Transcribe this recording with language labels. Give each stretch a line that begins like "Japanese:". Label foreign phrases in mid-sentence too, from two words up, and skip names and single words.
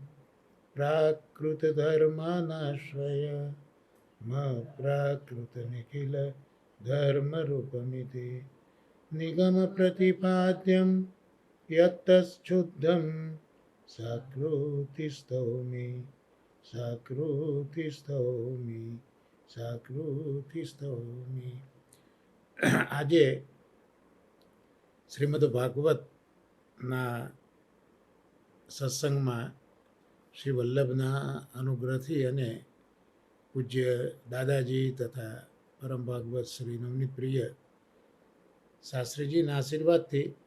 Sanskrit: प्राकृतधर्मानाश्रय प्राकृतनिखिल धर्मरूपमिति निगमप्रतिपाद्यं यत्तच्छुद्धं सकृतिस्तौमि सकृतिस्तौमि सकृतिस्तौमि।
Gujarati: આજે શ્રીમદ ભાગવતના સત્સંગમાં શ્રી વલ્લભના અનુગ્રહથી અને પૂજ્ય દાદાજી તથા પરમ ભાગવત શ્રી નવનીત પ્રિય શાસ્ત્રીજીના આશીર્વાદથી